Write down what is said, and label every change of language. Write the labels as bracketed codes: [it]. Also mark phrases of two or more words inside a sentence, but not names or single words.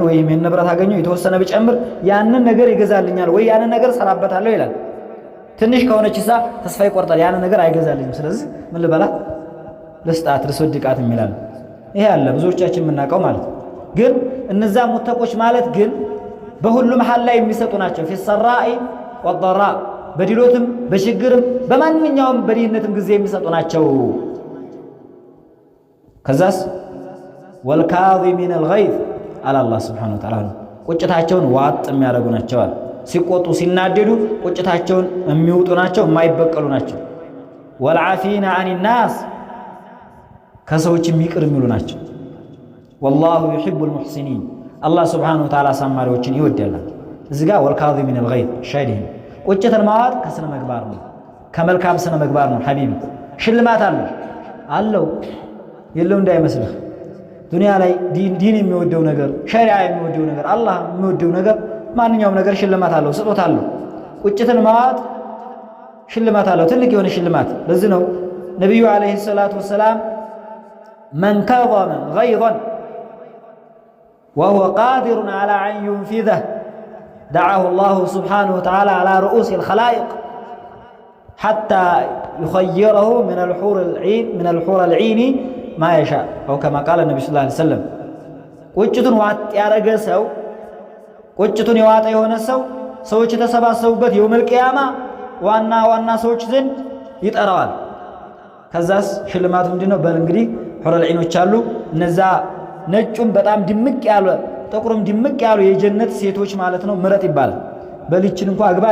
[am] ወይ ይሄን ንብረት አገኘሁ የተወሰነ ብጨምር ያንን ነገር ይገዛልኛል ወይ ያንን ነገር ሰራበታለሁ ይላል። ትንሽ ከሆነችሳ ተስፋ ይቆርጣል። ያንን ነገር አይገዛልኝም፣ ስለዚህ ምን ልበላት ልስጣት ልስወድቃት የሚላል። ይሄ አለ ብዙዎቻችን የምናውቀው ማለት ነው። ግን እነዛ ሙተቆች ማለት ግን በሁሉም ሐል ላይ የሚሰጡ ናቸው። [ar] في السراء والضراء [am] በድሎትም በችግርም በማንኛውም በድህነትም ጊዜ የሚሰጡ ናቸው። ከዛስ [ar] والكاظمين الغيظ [am] አለ አላህ [ar] سبحانه وتعالى [am] ቁጭታቸውን ዋጥ የሚያደርጉ ናቸው አለ። ሲቆጡ ሲናደዱ ቁጭታቸውን የሚውጡ ናቸው፣ የማይበቀሉ ናቸው። [ar] والعافين عن [am] الناس ከሰዎች የሚቅር የሚሉ ናቸው። [ar] والله يحب المحسنين [am] አላህ [ar] سبحانه وتعالى [am] አሳማሪዎችን ይወዳል። እዚህ ጋር والكاظمين الغيظ ሻይዲን ቁጭትን ማዋጥ ከስነ ምግባር ነው፣ ከመልካም ስነ ምግባር ነው። ሐቢቢ ሽልማት አለው የለው እንዳይመስልህ። ዱንያ ላይ ዲን የሚወደው ነገር ሸሪዓ የሚወደው ነገር አላህ የሚወደው ነገር ማንኛውም ነገር ሽልማት አለው፣ ስጦታ አለው። ቁጭትን ማዋጥ ሽልማት አለው፣ ትልቅ የሆነ ሽልማት። ለዚህ ነው ነብዩ [ar] عليه الصلاة والسلام من كظم غيظا وهو قادر على أن ينفذه دعاه الله سبحانه وتعالى على رؤوس الخلائق حتى يخيره من الحور العين ما يشاء أو كما قال النبي صلى الله عليه وسلم [am] ቁጭቱን ዋጥ ያረገ ሰው ቁጭቱን የዋጠ የሆነ ሰው ሰዎች የተሰባሰቡበት [ar] يوم القيامة [am] ዋና ሰዎች ዘንድ ይጠራዋል። ከዛስ ሽልማቱ ምንድነው? በል እንግዲህ ሑረል ዒኖች አሉ። እነዛ ነጩም በጣም ድምቅ ያለ ጥቁርም ድምቅ ያሉ የጀነት ሴቶች ማለት ነው ምረጥ ይባላል። በልችን እንኳን አግባ